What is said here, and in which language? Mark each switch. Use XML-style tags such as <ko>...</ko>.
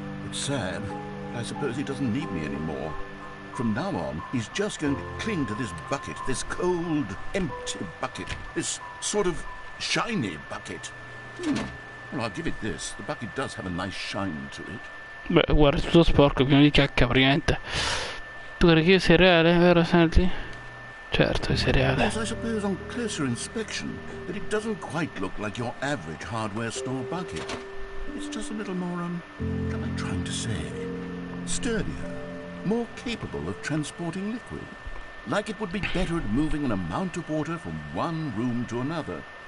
<en>It's sad. I suppose he doesn't need me anymore. From now on, he's just going to cling to this bucket, this cold, empty bucket, this sort of shiny bucket. Well, I'll give it this. The bucket does have a nice shine to it.</en> <it>Beh, guarda, è tutto sporco, pieno di cacca praticamente. Tu credi che io sia reale, vero Stanley? Certo, sei reale.</it> <en>Yes, I suppose on closer inspection that it doesn't quite look like your average hardware store bucket. It's just a little more, what am I trying to say? Sturdier, more capable of transporting liquid. Like it would be better at moving an amount of water from one room to another.</en>